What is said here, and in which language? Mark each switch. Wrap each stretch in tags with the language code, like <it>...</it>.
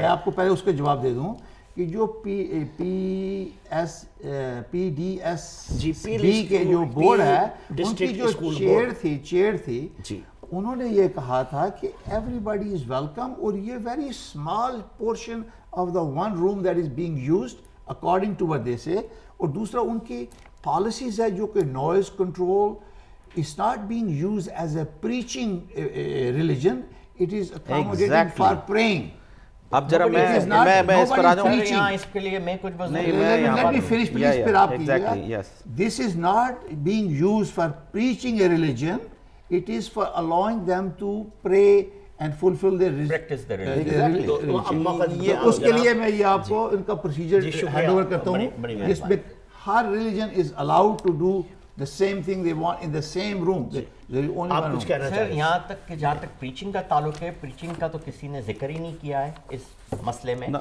<ur>میں آپ کو پہلے اس کا جواب دے دوں کہ جو پی ڈی ایس بی کے جو بورڈ ہے ان کی جو چیئر تھی انہوں نے یہ کہا تھا کہ</ur> <en>everybody is welcome</en> <ur>اور یہ</ur> <en>Very small portion of the one room that is being used according to what they say.</en> <ur>اور دوسرا ان کی پالیسیز ہے جو کہ noise control</ur> <en>is not being used as a preaching religion, it is accommodating for praying.</en> <ur>اب ذرا میں اس پر آ جاؤں. یہاں اس کے لیے میں کچھ</ur> <en>let me finish please,</en> <ur>پھر آپ کیجیے.</ur> <en>This is not being used for preaching a religion, it is for allowing them to pray and fulfill their practice the religion.</en> <ur>اس کے لیے میں یہ آپ کو ان کا پروسیجر ہینڈ اوور کرتا ہوں جس میں ہر</ur> <en>religion is allowed to do the same thing they want in the same room.</en> <ur>آپ کچھ کہنا سر یہاں تک کہ جہاں تک پریچنگ کا تعلق ہے، پریچنگ کا تو کسی نے ذکر ہی نہیں کیا ہے اس مسئلے میں.</ur>